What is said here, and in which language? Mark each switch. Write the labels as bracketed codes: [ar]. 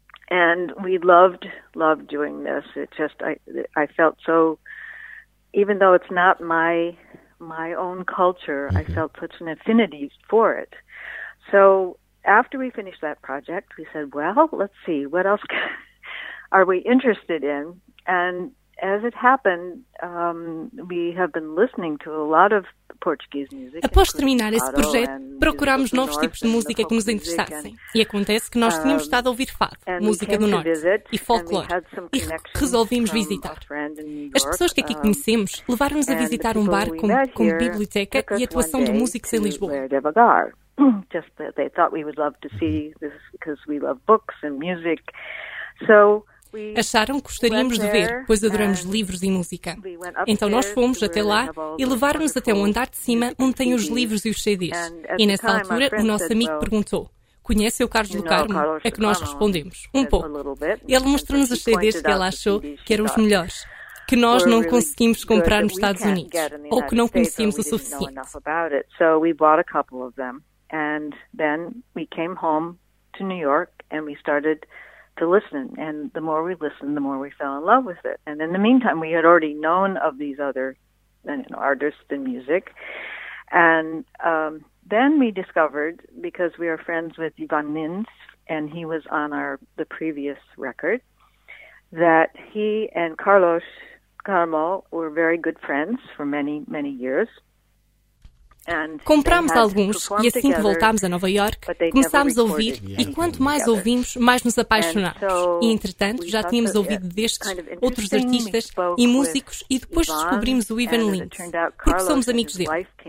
[en] And we loved doing this. It just I felt so, even though it's not my own culture, I felt such an affinity for it. So after we finished that project, we said, well, let's see, what else can are we interested in? And as it happened, we have been listening to a lot of Portuguese music. [pt] Após terminar esse projeto, procurámos novos tipos de música que nos interessassem. E acontece que nós tínhamos estado a ouvir fado, música do norte e folclore, e resolvimos visitar. As pessoas que aqui conhecemos levaram-nos a visitar um bar com biblioteca e atuação de músicos em Lisboa. [en] Just that they thought we would love to see this because we love books and music. So [pt] acharam que gostaríamos de ver, pois adoramos livros e música. Então nós fomos até lá e levaram-nos até um andar de cima onde tem os livros e os CDs. E nessa altura o nosso amigo perguntou: conhece o Carlos do Carmo? A que nós respondemos: um pouco. Ele mostrou-nos os CDs que ela achou que eram os melhores, que nós não conseguimos comprar nos Estados Unidos, ou que não conhecíamos o suficiente. Então nós compramos um pouco de eles. E depois fomos [en] home to New York [pt] e começamos [en] to listen, and the more we listened, the more we fell in love with it. And in the meantime, we had already known of these other artists and music. And then we discovered, because we are friends with Ivan Lins, and he was on the previous record, that he and Carlos Carmo were very good friends for many, many years. [pt] Comprámos alguns e assim que voltámos a Nova York, começámos a ouvir e quanto mais ouvimos, mais nos apaixonámos. E entretanto, já tínhamos ouvido destes outros artistas e músicos e depois descobrimos o Ivan Lins, porque somos amigos dele.